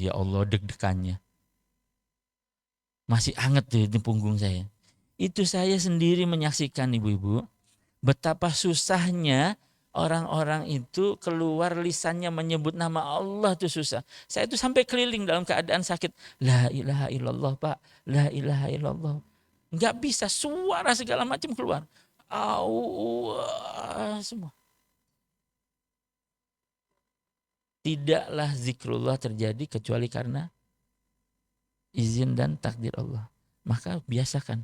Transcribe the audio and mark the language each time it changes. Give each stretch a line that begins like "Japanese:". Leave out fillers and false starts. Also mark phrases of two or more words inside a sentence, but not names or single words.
Indonesian: Ya Allah, deg-degannya. Masih hangat tuh di punggung saya. Itu saya sendiri menyaksikan ibu-ibu betapa susahnya orang-orang itu keluar lisannya menyebut nama Allah tuh susah. Saya itu sampai keliling dalam keadaan sakit.
Arabic: لا إله إلا الله Pak, لا إله إلا الله.
Indonesian: Enggak bisa, suara segala macam keluar. Semua. Tidaklah zikrullah terjadi kecuali karena izin dan takdir Allah. Maka biasakan.